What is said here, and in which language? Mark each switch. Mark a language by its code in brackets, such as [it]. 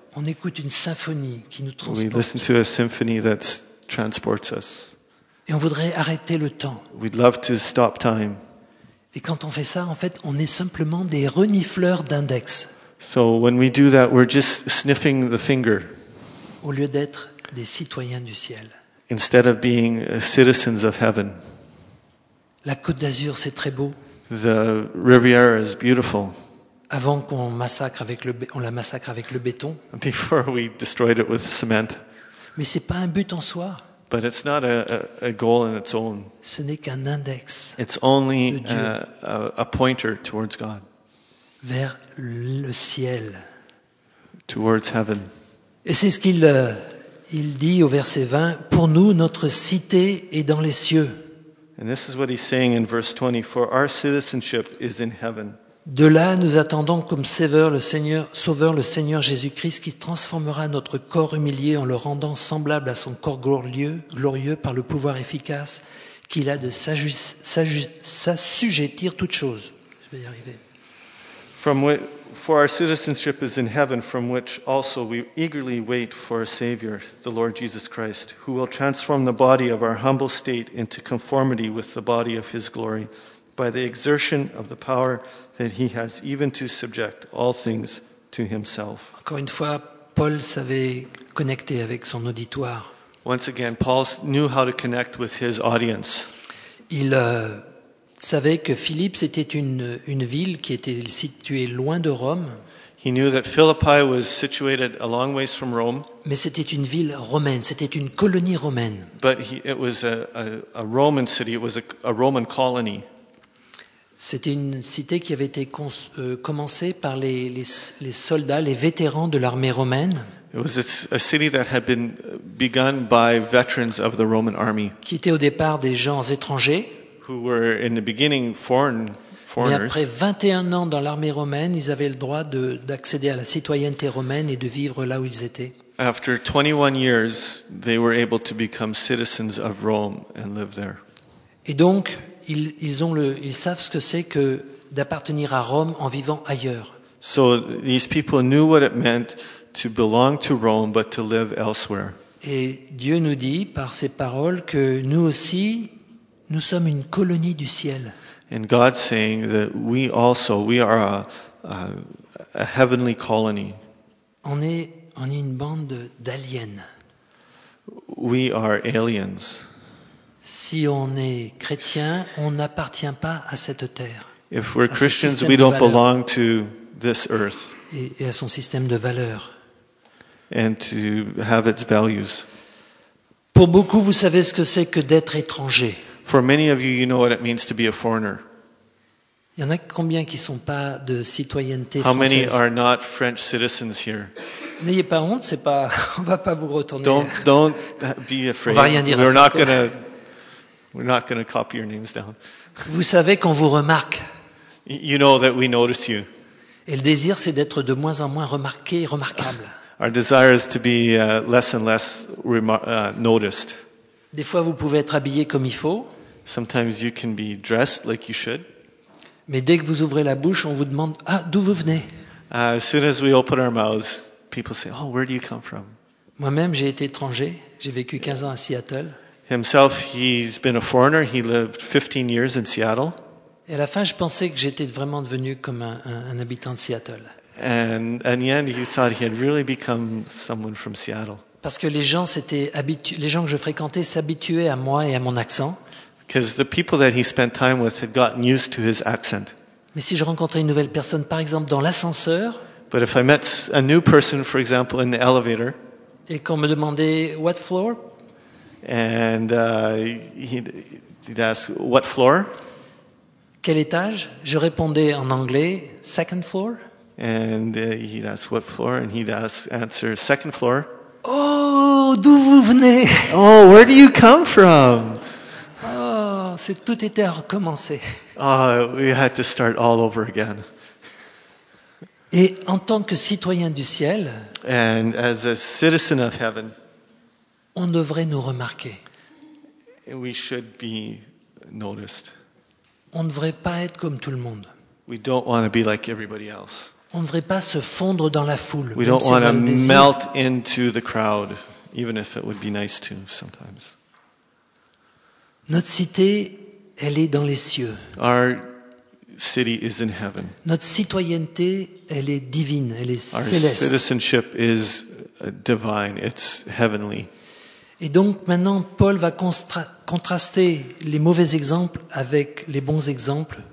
[fr] On écoute une symphonie qui nous transporte. [en] We listen to a symphony that transports us. [fr] Et on voudrait arrêter le temps. [en] We'd love to stop time. [fr] Et quand on fait ça, en fait, on est simplement des renifleurs d'index. [en] So when we do that, we're just sniffing the finger. [fr] Au lieu d'être des citoyens du ciel. [en] Instead of being citizens of heaven. [fr] La Côte d'Azur, c'est très beau. [en] The Riviera is beautiful. [fr] Avant qu'on massacre avec le on la massacre avec le béton. [en] Before we destroyed it with cement. [fr] Mais c'est pas un but en soi. [en] But it's not a goal in its own. [fr] Ce n'est qu'un index. [en] It's only a pointer towards God. [fr] Vers le ciel. [en] Towards heaven. [fr] Et c'est ce qu'il il dit au verset 20, pour nous notre cité est dans les cieux. [en] And this is what he's saying in verse 20, for our citizenship is in heaven. [fr] De là nous attendons comme sauveur le Seigneur Jésus-Christ qui transformera notre corps humilié en le rendant semblable à son corps glorieux par le pouvoir efficace qu'il a de s'assujettir toutes choses. Je vais y arriver. [en] For our citizenship is in heaven, from which also we eagerly wait for a Savior, the Lord Jesus Christ, who will transform the body of our humble state into conformity with the body of his glory by the exertion of the power that he has even to subject all things to himself. [fr] Encore une fois, Paul savait connecter avec son auditoire. [en] Once again, Paul knew how to connect with his audience. [fr] Il savait que Philippe c'était une ville qui était située loin de Rome. [en] He knew that Philippi was situated a long ways from Rome. [fr] Mais c'était une ville romaine, c'était une colonie romaine. [en] But it was a Roman city, it was a Roman colony. [fr] C'était une cité qui avait été commencée par les soldats, les vétérans de l'armée romaine. [en] It was a city that had been begun by veterans of the Roman army. [fr] Qui étaient au départ des gens étrangers. [en] Who were in the beginning foreigners. [fr] Mais après 21 ans dans l'armée romaine, ils avaient le droit d'accéder à la citoyenneté romaine et de vivre là où ils étaient. [en] After 21 years, they were able to become citizens of Rome and live there. [fr] Et donc, ils savent ce que c'est que d'appartenir à Rome en vivant ailleurs. [en] So these people knew what it meant to belong to Rome but to live elsewhere. [fr] Et Dieu nous dit par ses paroles que nous aussi nous sommes une colonie du ciel. [en] And God's saying that we also we are a heavenly colony. [fr] On est une bande d'aliens. [en] We are aliens. [fr] Si on est chrétien, on n'appartient pas à cette terre. [en] If we're Christians, we don't belong to this earth. [fr] Et à son système de valeurs. [en] And to have its values. [fr] Pour beaucoup, vous savez ce que c'est que d'être étranger. [en] For many of you, you know what it means to be a foreigner. [fr] Il y en a combien qui ne sont pas de citoyenneté française? [en] How many are not French citizens here? [fr] N'ayez pas honte, c'est pas, on va pas vous retourner. [en] Don't be afraid. [fr] On va rien dire. [en] We're not gonna copy your names down. [fr] Vous savez qu'on vous remarque. [en] You know that we notice you. [fr] Et le désir, c'est d'être de moins en moins remarqué, remarquable. [en] Our desire is to be less and less noticed. [fr] Des fois, vous pouvez être habillé comme il faut. [en] Sometimes you can be dressed like you should. [fr] Mais dès que vous ouvrez la bouche, on vous demande « Ah, d'où vous venez ?» [en] As soon as we open our mouths, people say « Oh, where do you come from ?» [fr] Moi-même, j'ai été étranger. J'ai vécu 15 ans à Seattle. [en] Himself, he's been a foreigner. He lived 15 years in Seattle. [fr] Et à la fin, je pensais que j'étais vraiment devenu comme un habitant de Seattle. [en] And in the end, he thought he had really become someone from Seattle. [fr] Parce que les gens que je fréquentais s'habituaient à moi et à mon accent. [en] Because the people that he spent time with had gotten used to his accent. [fr] Mais si je rencontrais une nouvelle personne, par exemple dans l'ascenseur. [en] But if I met a new person, for example, in the elevator. [fr] Et qu'on me demandait [en] what floor? And he'd ask what floor? [fr] Quel étage? Je répondais en anglais, [en] second floor. And he'd ask what floor, and he'd answer second floor. [fr] Oh, d'où vous venez? [en] Oh, where do you come from? [fr] Oh, c'est tout était à recommencer. [en] Oh, we had to start all over again. [fr] Et en tant que citoyen du ciel, [en] and as a citizen of heaven, [fr] on devrait nous remarquer. [en] We should be noticed. [fr] On ne devrait pas être comme tout le monde. [en] We don't want to be like everybody else. [fr] On ne devrait pas se fondre dans la foule. [en] We don't want to melt into the crowd, even if it would be nice to sometimes. [fr] Notre cité, elle est dans les cieux. [en] Our city is in heaven. [fr] Notre citoyenneté, elle est divine, elle est [en] our [fr] céleste. [en] Our citizenship is divine, it's heavenly. [fr] Et donc maintenant, Paul va contraster les mauvais exemples avec les bons exemples.